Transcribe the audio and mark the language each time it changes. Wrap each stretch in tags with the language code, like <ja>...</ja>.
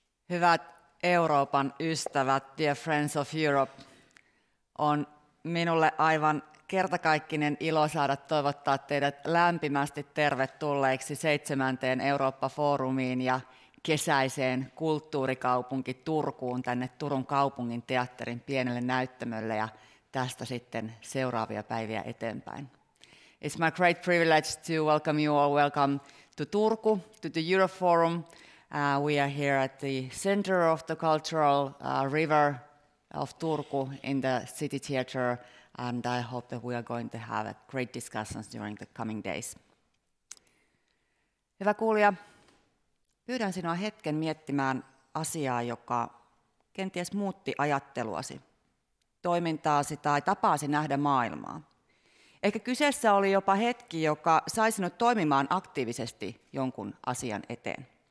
<fi>Hyvät Euroopan ystävät,</fi> <en>dear friends of Europe,</en> <fi>on minulle aivan kertakaikkinen ilo saada toivottaa teidät lämpimästi tervetulleiksi 7. Eurooppa-foorumiin ja kesäiseen kulttuurikaupunki Turkuun tänne Turun kaupungin teatterin pienelle näyttämölle ja tästä sitten seuraavia päiviä eteenpäin.</fi> <en>It's my great privilege to welcome you all. Welcome to Turku, to the Europe Forum. We are here at the center of the cultural river of Turku in the city theatre, and I hope that we are going to have great discussions during the coming days.</en> <fi>Hyvä kuulija, pyydän sinua hetken miettimään asiaa, joka kenties muutti ajatteluasi, toimintaasi tai tapaasi nähdä maailmaa. Ehkä kyseessä oli jopa hetki, joka sai sinut toimimaan aktiivisesti jonkun asian eteen.</fi>